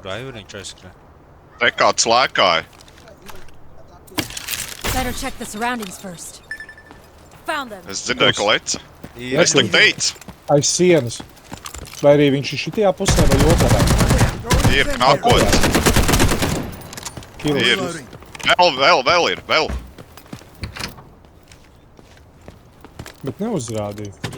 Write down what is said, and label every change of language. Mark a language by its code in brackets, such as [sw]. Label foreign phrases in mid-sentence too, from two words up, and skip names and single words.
[lv] Kur viņš aizskrēja? Te kāds lēkāja. [en] Better check the surroundings first. Found them. [lv] Es dzirdēju, ka leca. Ir. Es tak teicu. Aiz sienas. Vai arī viņš ir šitajā pusē vai otrā? Ir nākot. Kilos. Ir. Vēl ir. Bet neuzrādīja.